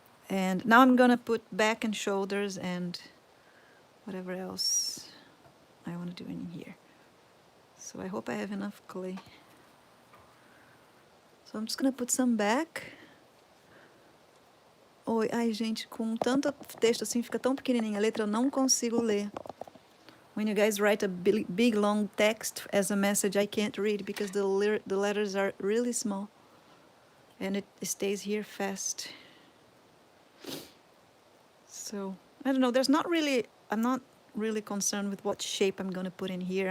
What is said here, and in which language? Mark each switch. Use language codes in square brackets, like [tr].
[en] And now I'm gonna put back and shoulders and whatever else I want to do in here. So I hope I have enough clay. So I'm just gonna put some back. [pt] Oi, ai gente, com tanto texto assim fica tão pequenininha a letra, eu não consigo ler. [en] When you guys write a big long text as a message, I can't read because the letters are really small. And it stays here fast. So, I don't know, I'm not really concerned with what shape I'm going to put in here.